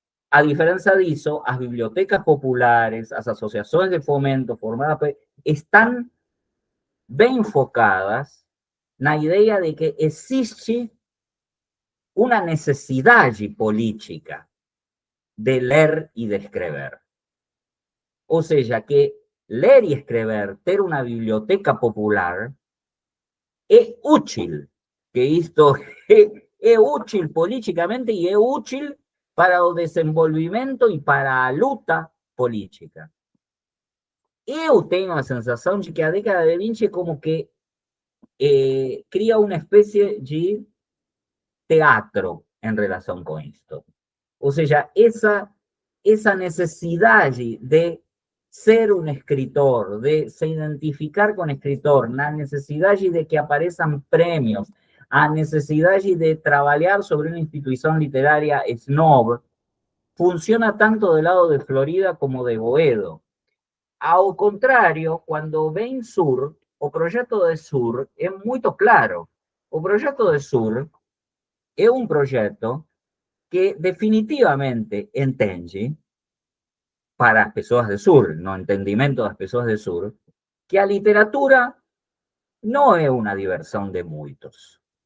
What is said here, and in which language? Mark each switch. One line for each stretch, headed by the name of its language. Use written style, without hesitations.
Portuguese: A diferença disso, as bibliotecas populares, as associações de fomento formadas, estão bem focadas na ideia de que existe uma necessidade política de ler e de escrever. Ou seja, que ler
Spanish: y escribir, ter una biblioteca popular, es útil, que esto es útil políticamente y es útil para el desenvolvimiento y para la luta política.
Portuguese: Eu tenho a sensação de que a década de 20 como que cria uma espécie de teatro em relação com isto. Ou seja, essa necessidade de ser
Spanish: un escritor, de se identificar con escritor, la necesidad de que aparezcan premios, a necesidad de trabajar sobre una institución literaria snob, funciona tanto del lado de Florida como de Boedo. Ao contrario, cuando ven Sur, o proyecto de Sur es muy claro. O proyecto de Sur es un proyecto que
Portuguese: definitivamente entende, para as pessoas do Sur, no entendimento das pessoas do Sur, que a literatura não é uma diversão de muitos.